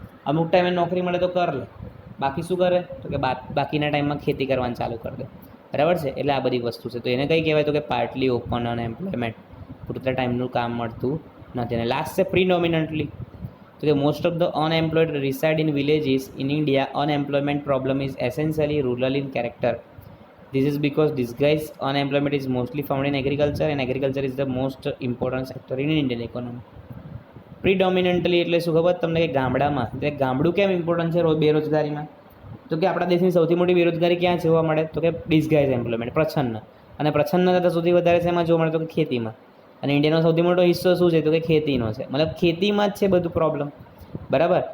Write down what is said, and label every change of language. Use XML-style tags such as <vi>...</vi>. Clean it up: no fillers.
<gu>અમુક ટાઈમે નોકરી મળે તો કર લે, બાકી શું કરે? તો કે બાકીના ટાઈમમાં ખેતી કરવાનું ચાલુ કરી દે, બરાબર છે. એટલે આ બધી વસ્તુ છે. તો એને કઈ કહેવાય? તો કે પાર્ટલી ઓપન અનએમ્પ્લોયમેન્ટ, પૂરતા ટાઈમનું કામ મળતું નથી. અને લાસ્ટ છે પ્રીડોમિનન્ટલી. તો કે</gu> <en>Most of the unemployed reside in villages in India. Unemployment problem is essentially rural in character. This is because disguised unemployment is mostly found in agriculture and agriculture is the most important sector in Indian economy.</en> <gu>પ્રીડોમિનન્ટલી એટલે શું ખબર તમને? કે ગામડામાં, એટલે ગામડું કેમ important છે બેરોજગારીમાં? તો કે આપણા દેશની સૌથી મોટી બેરોજગારી ક્યાં જોવા મળે? તો કે ડિસ્ગાઇઝ એમ્પ્લોયમેન્ટ, પ્રચ્છન્ન. અને પ્રચ્છન્નતા સૌથી વધારે છે એમાં જોવા મળે તો કે ખેતીમાં. અને ઇન્ડિયાનો સૌથી મોટો હિસ્સો શું છે તો કે ખેતીનો છે, મતલબ ખેતીમાં જ છે બધું પ્રોબ્લેમ, બરાબર.</gu>